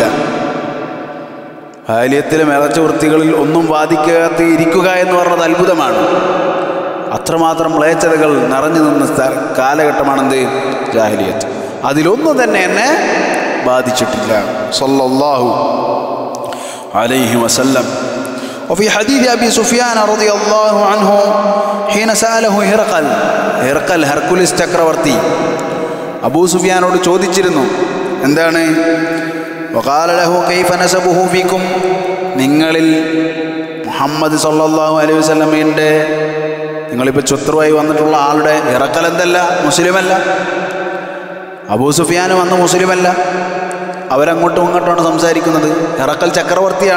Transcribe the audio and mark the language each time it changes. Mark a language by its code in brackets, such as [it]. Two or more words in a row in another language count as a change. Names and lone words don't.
[ml] ജാഹിലിയ്യത്തിലെ മ്ലേച്ഛ വൃത്തികളിൽ ഒന്നും ബാധിക്കാതെ ഇരിക്കുക എന്ന് പറഞ്ഞത് അത്ഭുതമാണ്. അത്രമാത്രം മ്ലേച്ഛതകൾ നിറഞ്ഞു നിന്ന കാലഘട്ടമാണെന്ത്? ജാഹിലിയ്യത്ത്. അതിലൊന്നും തന്നെ എന്നെ ബാധിച്ചിട്ടില്ല. [ar] صلى الله عليه وسلم. وفي حديث أبي سفيان رضي الله عنه حين سأله هرقل [ml] ഹെർക്കുലിസ് ചക്രവർത്തി അബൂ സുഫിയാനോട് ചോദിച്ചിരുന്നു, എന്താണ്? [ar] وقال له كيف نسبه فيكم, [ml] നിങ്ങളിൽ മുഹമ്മദ് [ar] صلى الله عليه وسلم [ml] നിങ്ങളിപ്പോൾ ശത്രുവായി വന്നിട്ടുള്ള ആളുടെ ഹെർക്കൽ എന്തല്ല? മുസ്ലിമല്ല. അബൂ സുഫിയാൻ വന്ന് മുസ്ലിമല്ല. അവരങ്ങോട്ടും ഇങ്ങോട്ടുമാണ് സംസാരിക്കുന്നത്. ഹെർക്കൽ ചക്രവർത്തിയാണ്.